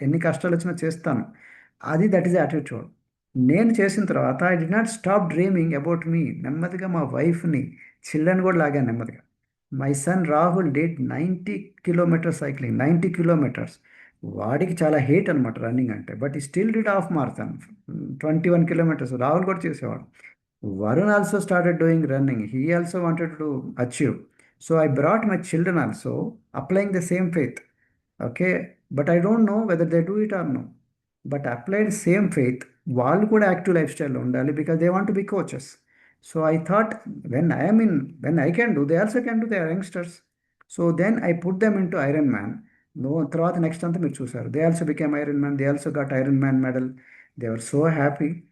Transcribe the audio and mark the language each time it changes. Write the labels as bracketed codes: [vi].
[te] ఎన్ని కష్టాలు వచ్చినా చేస్తాను. [en] That is attitude. [te] నేను చేసిన తర్వాత [en] I did not stop dreaming about me. [te] నెమ్మదిగా మా వైఫ్ని, చిల్డ్రన్ కూడా లాగాను నెమ్మదిగా. [en] my son Rahul did 90 kilometres [te] cycling, 90 kilometres. వాడికి చాలా హేట్ అనమాట రన్నింగ్ అంటే, [en] But he still did half marathon 21 kilometres. [te] Rahul కూడా చేసేవాడు. [en] Varun also started doing running. He also wanted to achieve. So I brought my children also, applying the same faith. Okay. But I don't know whether they do it or no. But applied same faith. [te] వాళ్ళు కూడా active life స్టైల్లో ఉండాలి, [en] Because they want to be coaches. So I thought when I can do, they also can do, they are youngsters. So then I put them into iron man. [te] తర్వాత next అంతా మీరు చూసారు, [en] They also became iron man, they also got iron man medal. They are so happy.